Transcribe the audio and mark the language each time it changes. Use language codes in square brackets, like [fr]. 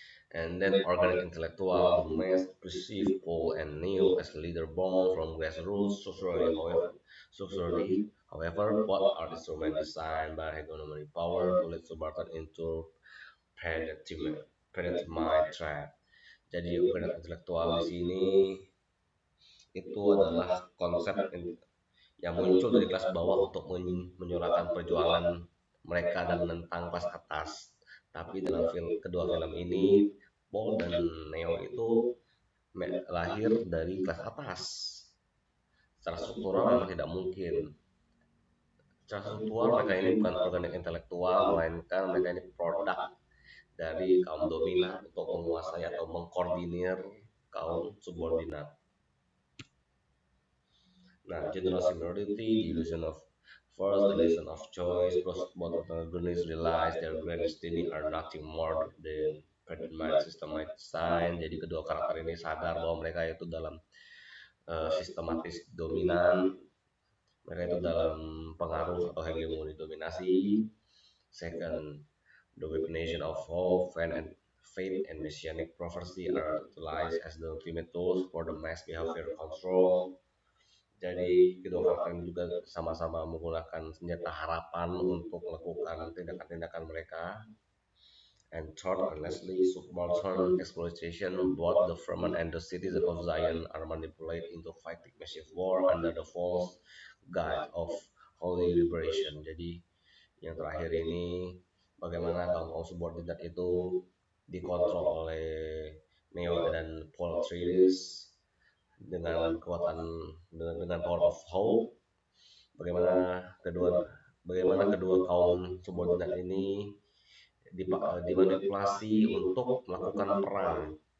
[en] And then organic intellectual, the mass perceive Paul and Neo as leader born from grassroots socially, however, both are instrument designed by hegemony power to lead Spartan into predetermined trap. [id] Jadi organik intelektual di sini itu adalah konsep yang muncul dari kelas bawah untuk menyuarakan perjuangan mereka dan menentang kelas atas. Tapi dalam kedua film ini, Paul dan Neo itu lahir dari kelas atas. Secara struktural memang tidak mungkin. Secara struktural mereka ini bukan organik intelektual, melainkan mereka ini produk dari kaum dominan untuk menguasai atau mengkoordinir kaum subordinat. [en] Nah, general similarity, the illusion of first, the illusion of choice, plus both protagonists realize their grand destiny are nothing more than predetermined systematic design. [id] Jadi kedua karakter ini sadar bahwa mereka itu dalam sistematis dominan, mereka itu dalam pengaruh atau hegemoni dominasi. [en] Second, the weaponization of hope, faith and messianic prophecy are utilized as the ultimate tools for the mass behavior control. [id] Jadi kedua karakter ini juga sama-sama menggunakan senjata harapan untuk melakukan tindakan-tindakan mereka. [en] And third, honestly, subaltern exploitation, both the Fremen and the citizens of Zion are manipulated into fighting massive war under the false guise of holy liberation. [id] Jadi yang terakhir ini, bagaimana kaum subordinat itu dikontrol oleh Neo dan Paul Atreides dengan dengan [en] power of hope. [id] Bagaimana kedua kaum subordinat ini dimanipulasi untuk melakukan perang.